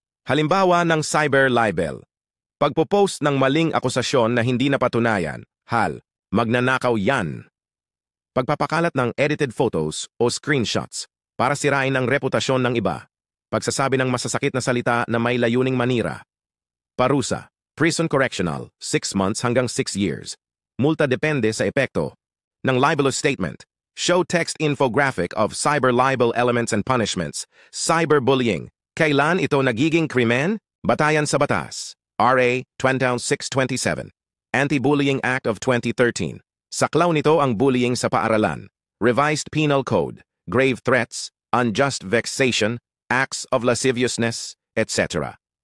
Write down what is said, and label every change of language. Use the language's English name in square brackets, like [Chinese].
[Filipino] Halimbawa ng cyber-libel. Pagpo-post ng maling akusasyon na hindi napatunayan, hal, magnanakaw yan. Pagpapakalat ng edited photos o screenshots para sirain ang reputasyon ng iba. Pagsasabi ng masasakit na salita na may layuning manira. Parusa. Prison correctional, 6 months hanggang 6 years. Multa depende sa epekto ng libelous statement. [English] Show text infographic of cyber-libel elements and punishments. [Filipino] Cyberbullying. Kailan ito nagiging krimen? Batayan sa batas. [English] RA 2627. Anti-Bullying Act of 2013. [Filipino] Saklaw nito ang bullying sa paaralan. [English] Revised Penal Code. Grave threats, unjust vexation, acts of lasciviousness, etc.